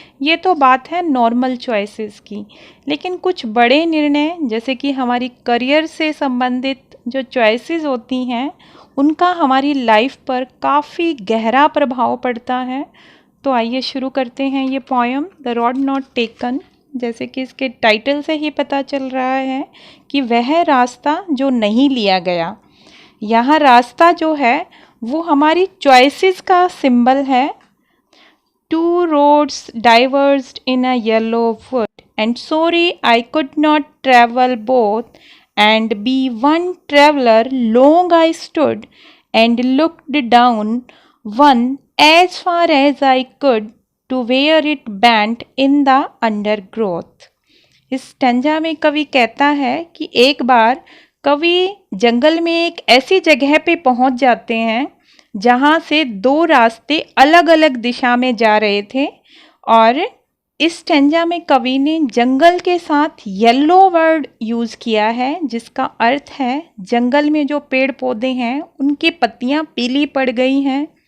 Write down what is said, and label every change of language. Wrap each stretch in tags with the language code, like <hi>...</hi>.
<hi>ये तो बात है नॉर्मल चॉइसेस की। लेकिन कुछ बड़े निर्णय जैसे कि हमारी करियर से संबंधित जो चॉइसेस होती हैं उनका हमारी लाइफ पर काफ़ी गहरा प्रभाव पड़ता है। तो आइए शुरू करते हैं ये poem the road not taken. जैसे कि इसके टाइटल से ही पता चल रहा है कि वह रास्ता जो नहीं लिया गया। यहाँ रास्ता जो है वो हमारी चॉइसेस का सिंबल है।</hi> <en>Two roads diverged in a yellow wood and sorry I could not travel both and be one traveler long I stood and looked down one as far as I could to where it bent in the undergrowth।</en> <hi>इस stanza में कवि कहता है कि एक बार कवि जंगल में एक ऐसी जगह पे पहुंच जाते हैं जहां से दो रास्ते अलग अलग दिशा में जा रहे थे, और इस स्टैंजा में कवि ने जंगल के साथ येलो वर्ड यूज़ किया है, जिसका अर्थ है जंगल में जो पेड़ पौधे हैं उनकी पत्तियां पीली पड़ गई हैं,</hi>